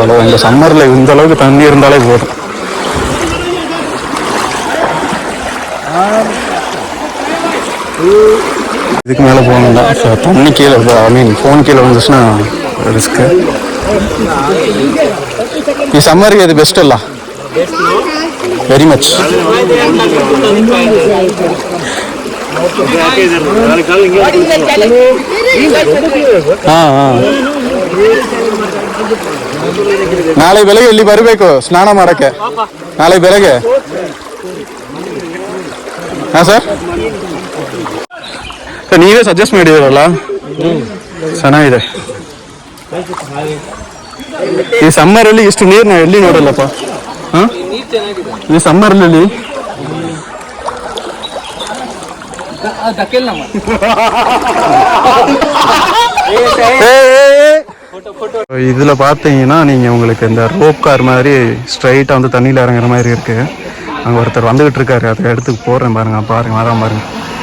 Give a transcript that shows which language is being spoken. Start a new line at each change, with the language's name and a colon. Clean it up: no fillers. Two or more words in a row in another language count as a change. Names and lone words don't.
Tamil: அவ்வளோ இந்த சம்மரில் இந்த அளவுக்கு தண்ணி இருந்தாலே போதும். இதுக்கு மேலே போகணும்னா தண்ணி கீழே,
English: I mean
Tamil: ஃபோன் கீழே வந்துச்சுன்னா ரிஸ்க்கு.
Kannada: ಈ ಸಮ್ಮರ್ಗೆ ಅದು ಬೆಸ್ಟ್ ಅಲ್ಲ?
English: very much.
Kannada: ಹಾಂ ಹಾಂ, ನಾಳೆ ಬೆಳಗ್ಗೆ ಇಲ್ಲಿ ಬರಬೇಕು ಸ್ನಾನ ಮಾಡೋಕ್ಕೆ. ನಾಳೆ ಬೆಳಗ್ಗೆ. ಹಾಂ ಸರ್, ನೀವೇ ಸಜೆಸ್ಟ್ ಮಾಡಿದಿರಲ್ಲ, ಚೆನ್ನಾಗಿದೆ. ಈ ಸಮ್ಮರಲ್ಲಿ ಇಷ್ಟು ನೀರು ನಾವು ಎಲ್ಲಿ ನೋಡಲ್ಲಪ್ಪ. ಹಾಂ, ಈ ಸಮ್ಮರಲ್ಲಿ
Tamil: இதுல பாத்தீங்கன்னா நீங்க உங்களுக்கு இந்த
English: rope car
Tamil: மாதிரி ஸ்ட்ரைட்டா வந்து தண்ணியில இறங்குற மாதிரி இருக்கு. அங்க ஒருத்தர் வந்துகிட்டு இருக்காரு, அதை எடுத்து போடுறேன் பாருங்க.